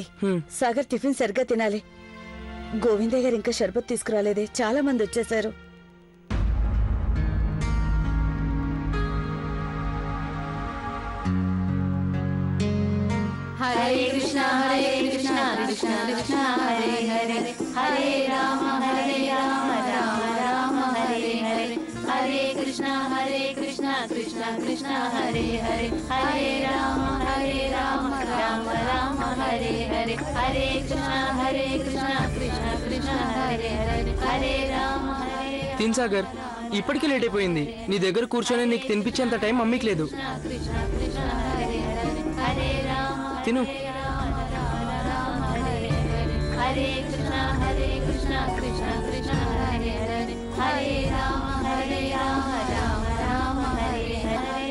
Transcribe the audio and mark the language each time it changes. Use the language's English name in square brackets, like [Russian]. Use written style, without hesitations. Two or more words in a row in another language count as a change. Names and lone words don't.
[Telugu] సాగర్ టిఫిన్ సరిగ్గా తినాలి. గోవిందయ్య గారు ఇంకా షర్బత్ తీసుకురాలేదే, చాలా మంది వచ్చేసారు. [Sanskrit] హరే కృష్ణ హరే కృష్ణ కృష్ణ కృష్ణ హరే హరే, హరే రామ రామ రామ హరే హరే, హరే కృష్ణ కృష్ణ కృష్ణ హరే హరే, హరే రామ రామ రామ హరే హరే, హరే కృష్ణ కృష్ణ కృష్ణ హరే హరే, హరే రామ హరే. [Telugu] తిన్ సాగర్, ఇప్పటికే లేట్ అయిపోయింది. నీ దగ్గర కూర్చొని నీకు తినిపించేంత టైం మమ్మీకి లేదు. తిను. [Sanskrit] హరే కృష్ణ కృష్ణ కృష్ణ హరే హరే, హరే రామ రామ హరే హరే.